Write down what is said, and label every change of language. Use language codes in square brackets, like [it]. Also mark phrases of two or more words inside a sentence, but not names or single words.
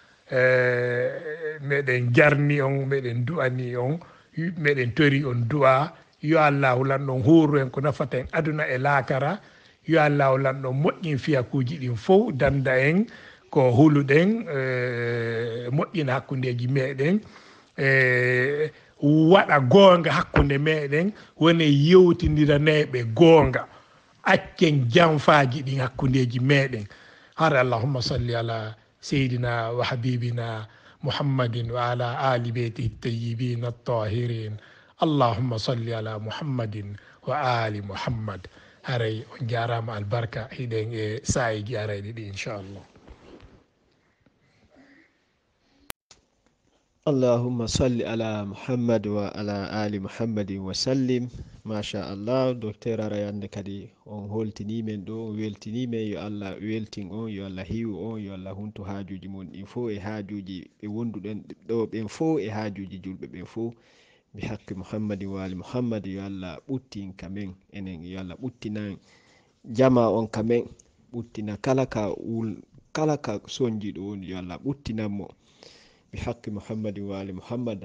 [ff] meɗen jarni on meɗen du'ani on meɗen tori on du'a yo allahu lanɗon huuru en ko nafata en aduna e laakara, yo allahu lanɗon moƴƴin fiyakuji ɗin fof danda en ko huluɗen moƴƴina hakkundeji meɗen waɗa goonga hakkunde meɗen woni yewtidiraneɓe goonga accen janfaji ɗin hakkundeji meɗen hara [ar] اللهم صل على سيدنا وحبيبنا محمد وعلى آل بيت طيبين الطاهرين اللهم صل على محمد وآل محمد. [ff] Haray on jarama albarka hiɗen e sayiji arayɗi ɗi inchallah. [ar] اللهم صل على محمد وعلى آل محمد وسلم. ما شاء الله, [ff] docteur arayande kadi on holtini men ɗo on weltini men yo Allah weltin on yo Allah hiwu on yo Allah hunto hajuji mon ɗin fo e hajuji ɓe wonduɗen ɗo ɓen fo e hajuji julɓe ɓen fo [ar] بحق محمد وآل محمد [ff] yo Allah ɓuttin kamen enen yo Allah ɓuttinan jama on kamen ɓuttina kala ka sonjiɗo woni yo Allah ɓuttinanmo [ar] بحق محمد وآل محمد.